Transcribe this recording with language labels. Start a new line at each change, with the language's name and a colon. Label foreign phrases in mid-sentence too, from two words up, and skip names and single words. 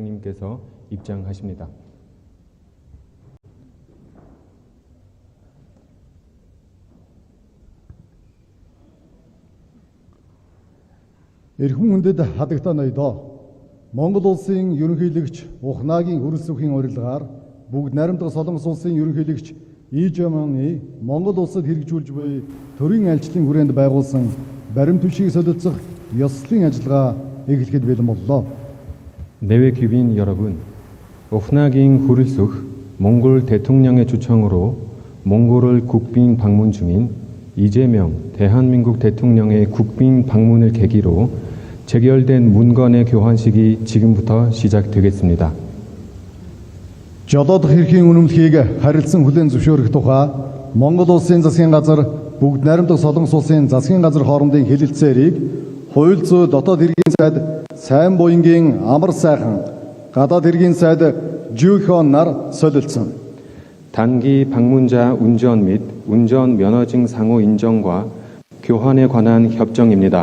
Korean: 장관님께서 입장하십니다.
Mongolian: Эрхэм хүндэд хадагтай ноёдоо Монгол улсын ерөнхийлөгч Ухнагийн хөрөлс өхийн урилгаар бүгд найрамдах Солонгос улсын ерөнхийлөгч Ижаманы Монгол улсад хэрэгжүүлж буй төрийн айлчлалын хүрээнд байгуулсан баримт түвшийг солилцох ёслолын ажиллагаа эхлэхэд бэлэн боллоо.
Korean: 내외 귀빈 여러분, 오프나긴 후르숙 몽골 대통령의 초청으로 몽골을 국빈 방문 중인 이재명 대한민국 대통령의 국빈 방문을 계기로 재결된 문건의 교환식이 지금부터 시작되겠습니다.
Mongolian: Жолоодох эрхийн үнэмлэхийг харилцан хүлээн зөвшөөрөх тухай Монгол улсын засгийн газар бүгд найрамдах Солонгос улсын засгийн газар хоорондын хэлэлцээрийг хууль зүйн дотоод хэргийн сайд сайн буянгийн амар сайхан гадаад хэргийн сайд Жүйхон нар солилцсон.
Korean: 단기 방문자 운전 및 운전 면허증 상호 인정과 교환에 관한 협정입니다.